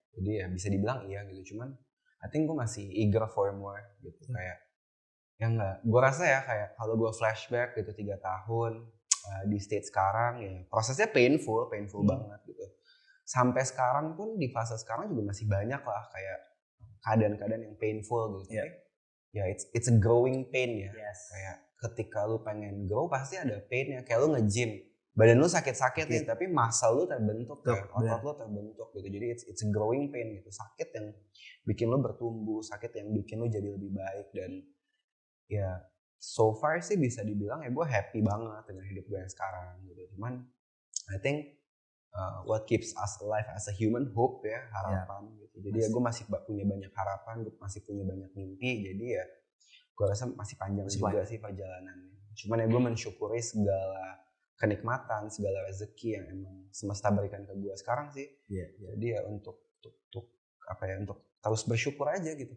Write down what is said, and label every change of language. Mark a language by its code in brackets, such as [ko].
[id] Jadi ya bisa dibilang iya gitu. Cuman [en] I think [id] gue masih [en] eager for more [id] gitu. Kayak Ya enggak, gue rasa ya kayak kalau gue flashback gitu 3 tahun di state sekarang ya prosesnya painful banget gitu. Sampai sekarang pun di fase sekarang juga masih banyak lah kayak keadaan-keadaan yang painful gitu. Tapi ya [en] it's a growing pain [id] ya. Kayak ketika lu pengen grow pasti ada painnya. Kayak lu nge-gym, badan lu sakit-sakit nih, tapi muscle lu terbentuk kan, otot lu terbentuk gitu. Jadi [en] it's a growing pain [id] gitu. Sakit yang bikin lu bertumbuh, sakit yang bikin lu jadi lebih baik. Dan ya [en] so far [id] sih bisa dibilang ya gue happy banget dengan hidup gue yang sekarang gitu. Cuman [en] I think what keeps us alive as a human, hope [id] ya, harapan gitu. Jadi ya gue masih punya banyak harapan, gue masih punya banyak mimpi. Jadi ya gue rasa masih panjang juga sih perjalanannya. Cuman ya gue mensyukuri segala kenikmatan, segala rezeki yang emang semesta berikan ke gue sekarang sih. Jadi ya untuk apa ya, untuk terus bersyukur aja gitu.